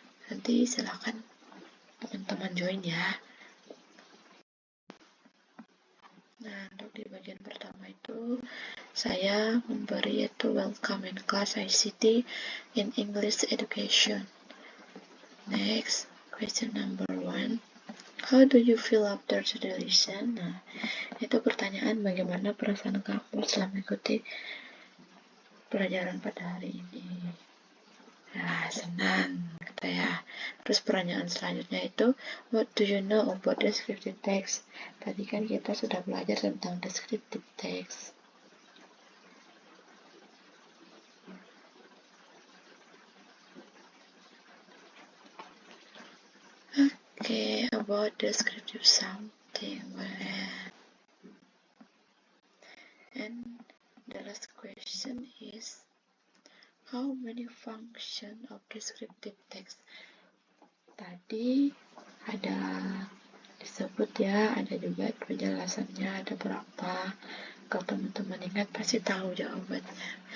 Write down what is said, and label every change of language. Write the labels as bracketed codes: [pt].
[id] Nanti silakan teman-teman join ya. Nah, untuk di bagian pertama itu saya memberi yaitu [en] welcome in class ICT in English education. Next, question number 1. How do you feel after the lesson? [id] Nah, itu pertanyaan bagaimana perasaan kamu setelah mengikuti pelajaran pada hari ini. Nah, senang kata ya. Terus pertanyaan selanjutnya itu, [en] what do you know about descriptive text? [id] Tadi kan kita sudah belajar tentang descriptive text. [en] Okay, about descriptive something. And the last question is, how many function of descriptive text? [id] Tadi ada disebut ya, ada juga penjelasannya ada berapa. Kalau teman-teman ingat pasti tahu jawabannya.